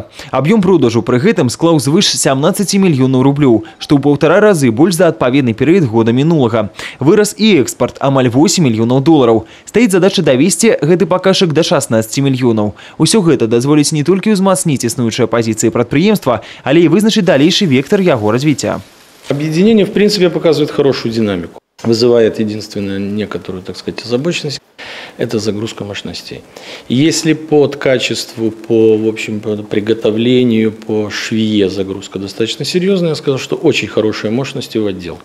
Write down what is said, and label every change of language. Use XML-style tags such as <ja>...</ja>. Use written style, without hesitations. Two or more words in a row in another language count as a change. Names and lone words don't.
<be>Аб'ём продажу пры гэтым склаў звыш 17 мільёнаў рублёў, што ў 1,5 разы больш за адпаведны перыяд года мінулага. Вырас і экспорт амаль 8 мільёнаў долараў. Стаіць задача давесці гэты паказчык да 16 мільёнаў. Усё гэта дазволіць не толькі ўзмацніць існуючыя пазіцыі прадпрыемства, але і вызначыць далейшы вектор яго развіцця.</be> <ru>Объединение, в принципе, показывает хорошую динамику. Вызывает единственную некоторую, так сказать, озабоченность – это загрузка мощностей. Если по качеству, по, в общем, по приготовлению, по швее загрузка достаточно серьезная, я сказал, что очень хорошие мощности в отделке.</ru>